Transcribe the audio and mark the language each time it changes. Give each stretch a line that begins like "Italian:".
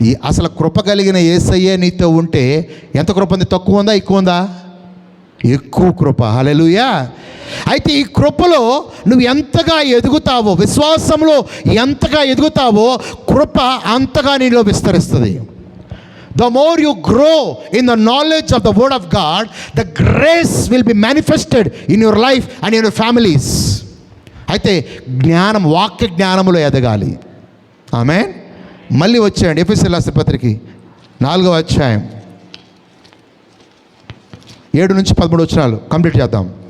Telugu: అసలు కృప కలిగిన యేసయ్యే నీతో ఉంటే ఎంత కృప ఉంది? తక్కువ ఉందా? ఎక్కువ ఉందా? ఎక్కువ కృప. హల్లెలూయా. అయితే ఈ కృపలో నువ్వు ఎంతగా ఎదుగుతావో, విశ్వాసంలో ఎంతగా ఎదుగుతావో కృప అంతగా నీలో విస్తరిస్తుంది.
English: The more you grow in the knowledge of the word of God, the grace will be manifested in your life and in your families.
Telugu: అయితే వాక్య జ్ఞానములో ఎదగాలి. ఆమేన్. మళ్ళీ వచ్చేయండి ఎఫెసీయులకు రాసిన పత్రిక 4వ అధ్యాయం 7 నుంచి 13 వచనాలు కంప్లీట్ చేద్దాం.